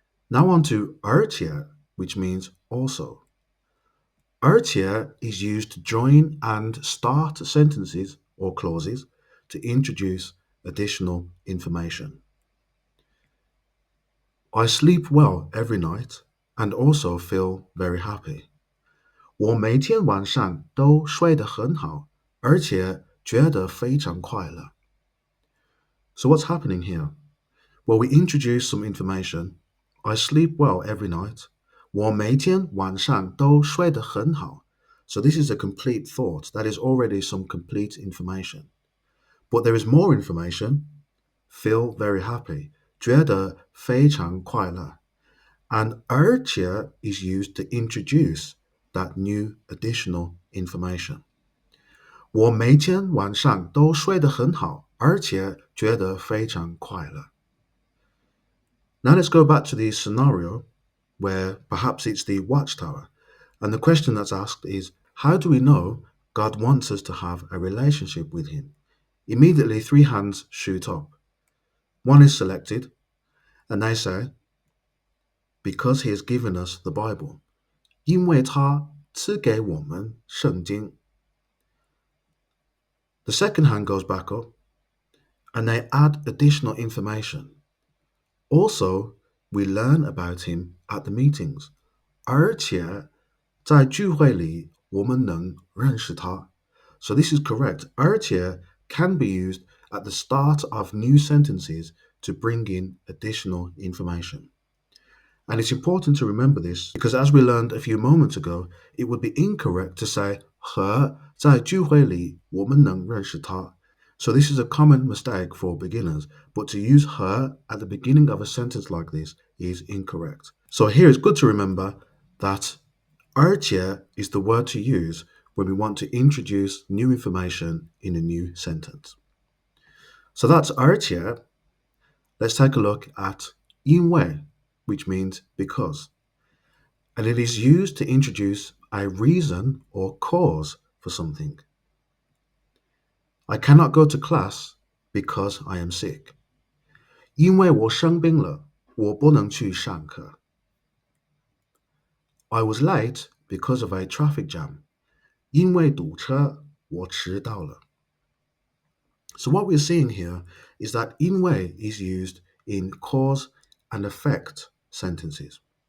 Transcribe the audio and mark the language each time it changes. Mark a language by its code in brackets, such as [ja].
[en] Now on to 而且, which means also. 而且 is used to join and start sentences or clauses to introduce additional information. I sleep well every night and also feel very happy. [zh] 我每天晚上都睡得很好，而且觉得非常快乐. [en] So what's happening here? Well, we introduce some information. I sleep well every night. [zh] 我每天晚上都睡得很好. [en] So this is a complete thought. That is already some complete information. But there is more information. Feel very happy. [zh] 觉得非常快乐. [en] And 而且 is used to introduce that new additional information. [zh] 我每天晚上都睡得很好，而且觉得非常快乐. [en] Now let's go back to the scenario where perhaps it's the watchtower. And the question that's asked is, how do we know God wants us to have a relationship with him? Immediately, three hands shoot up. One is selected, and they say, because he has given us the Bible. [zh] 因为他赐给我们圣经. [en] The second hand goes back up, and they add additional information. Also, we learn about him at the meetings. [zh] 而且在聚会里我们能认识他. [en] So this is correct. 而且 can be used at the start of new sentences to bring in additional information. And it's important to remember this because as we learned a few moments ago, it would be incorrect to say [zh] 和在聚会里我们能认识他. [en] So this is a common mistake for beginners, but to use 和 at the beginning of a sentence like this is incorrect. So here it's good to remember that 而且 is the word to use when we want to introduce new information in a new sentence. So that's 而且. Let's take a look at 因为, which means because, and it is used to introduce a reason or cause for something. I cannot go to class because I am sick. [zh] 因为我生病了，我不能去上课。 [en] I was late because of a traffic jam. [zh] 因为堵车，我迟到了。 [en] So what we're seeing here is that 因为 is used in cause and effect sentences.